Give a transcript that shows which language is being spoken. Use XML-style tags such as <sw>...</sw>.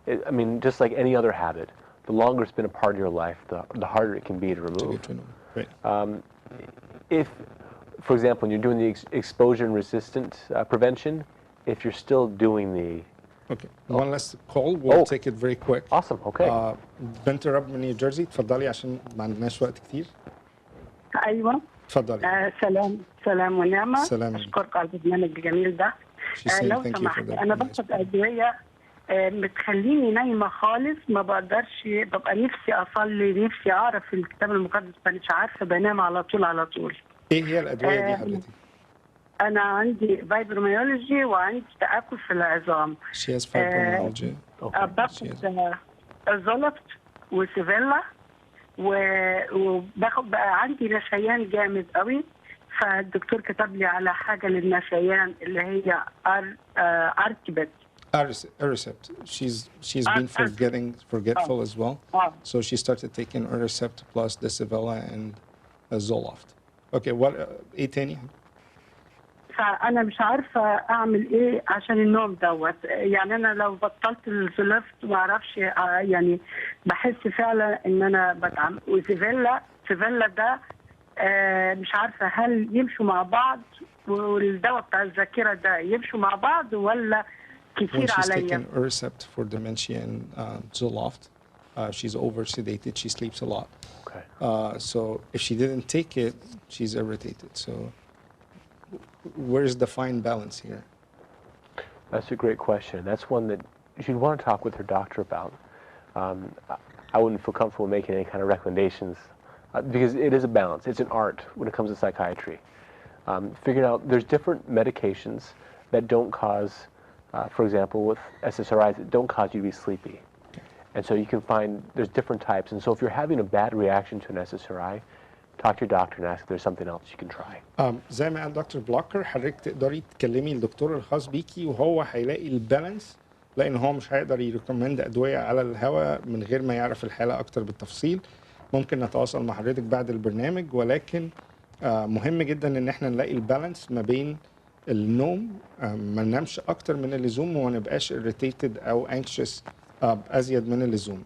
<en>I mean, just like any other habit, the longer it's been a part of your life, the harder it can be to remove. Right. If, for example, when you're doing the exposure and resistant prevention, if you're still doing the... Okay. One last call. We'll take it very quick. Awesome. Okay.</en> <ar>بنت رب من نيوجيرسي، اتفضلي عشان ما عندناش وقت كتير. ايوه اتفضلي. سلام ونعمه. سلام. اشكرك على البرنامج الجميل ده. لو سمحت انا باخد ادويه بتخليني نايمه خالص، ما بقدرش، ببقى نفسي اصلي، نفسي اعرف الكتاب المقدس، مش عارفه، بنام على طول. ايه هي الادويه دي حضرتك؟ انا عندي فايبروميولوجي وعندي تآكل في العظام.</ar> <en>She has fibromyalgia.</en> <ar>باخد زولفت وسيفيلا وباخد بقى عندي نسيان جامد قوي، فالدكتور كتب لي على حاجه للنسيان اللي هي ارتبت.</ar> <en>Aricept. She's been forgetful as well. So she started taking Aricept plus Decivela and Zoloft. Okay, what</en> <ar>ايه تاني؟ فأنا مش عارفة أعمل إيه عشان النوم دوت. يعني أنا لو بطلت الزولفت ما أعرفش، يعني بحس فعلا إن أنا بتعب. وسيفيلا ده مش عارفة هل يمشوا مع بعض، والدواء بتاع الذاكرة ده يمشوا مع بعض ولا كتير عليا؟</ar> <en>When she's taking Aricept for dementia and Zoloft, she's over sedated. She sleeps a lot. Okay. So if she didn't take it, she's irritated. So where's the fine balance here? That's a great question. That's one that you'd want to talk with her doctor about. I wouldn't feel comfortable making any kind of recommendations because it is a balance. It's an art when it comes to psychiatry. Figuring out there's different medications that don't cause, for example, with SSRIs, that don't cause you to be sleepy. And so you can find there's different types. And so if you're having a bad reaction to an SSRI, talk to your doctor and ask if there's something else you can try.</en> <ar>زي ما قال دكتور بلوكر، حضرتك تقدري تكلمي الدكتور الخاص بيكي وهو هيلاقي البالانس، لان هو مش هيقدر يريكومند ادويه على الهواء من غير ما يعرف الحاله اكتر بالتفصيل. ممكن نتواصل مع حضرتك بعد البرنامج، ولكن مهم جدا ان احنا نلاقي البالانس ما بين النوم، ما ننامش اكتر من اللزوم وما نبقاش</ar> <en>irritated</en> <ar>او</ar> <en>anxious</en> <ar>ازيد من اللزوم.</ar>